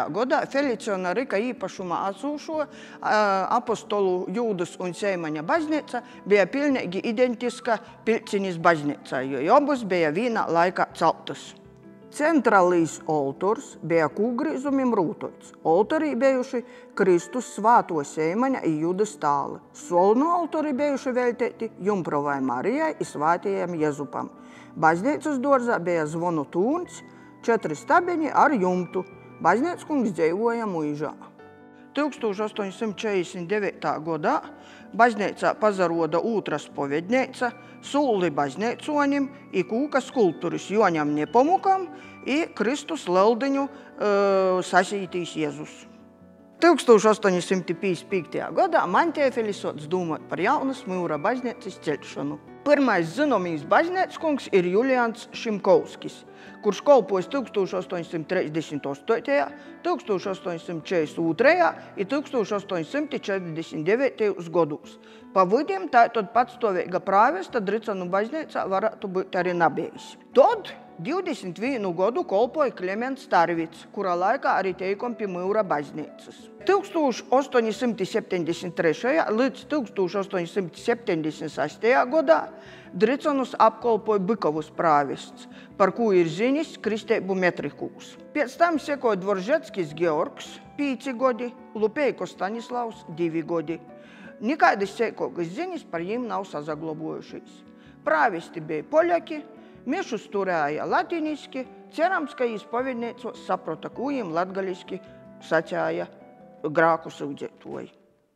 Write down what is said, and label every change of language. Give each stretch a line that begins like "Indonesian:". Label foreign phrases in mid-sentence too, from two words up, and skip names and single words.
Latgalian: gadā Feliciona Rika īpašumā atsūšo apostolu Jūdas un Seimaņa baznīca bija pilnīgi identiska Piļcinis baznīcai, jo abas bija vienā laikā celtas. Centrālīs oltors bija kūgrīzumim rūtots. Oltorī bijuši Kristus Svāto Seimaņa i Jūdas tāli. Solnu oltori bijuši veltēti Jumprovai Marijai i Svātajam Jezupam. Baznīcas dorzā bija zvonu tūns, 4 stabiņi ar jumtu. Baznīckungs dzīvoja mūžā. 1849. gadā baznīcā pazaroda ūtra spovedneica, Sulli baznīconim i kūka skulpturis Joņam Nepomukam i Kristus leldiņu sasītīs Jēzus. 1855. gadā Mantiefelis soc dūmot par jaunas Myura baznīcas ceļšanu. Pirmais zinomīs baznīckungs ir Julians Šimkovskis, kurš kolpojis 1838., 1842. i 1849. godūs.
Latvian: Pa vidiem tātad patstāvīga prāvesta Dricanu baznīcā varētu būt arī nebijis.
Latgalian: Tad 21 godu kolpoja Klements Starvits, kurā laikā arī teikom pie Myura baznīcas. 1873. līdz 1876. gadā Dricanus apkolpoja Bykovus prāvests, par ko ir zinis kristeibu metrikūs. Pēc tam sekoja Dvoržetskis Georgs 5 godi, Lupeiko Stanislavs 2 godi. Nekādas seikogas zinis par jiem nav sazaglobojušies. Prāvesti bija poļaki, miešus turēja latiniski, cerams, ka jīs pavidniecos saprota, ko jiem latgaliski sacēja grāku sūdzētoji.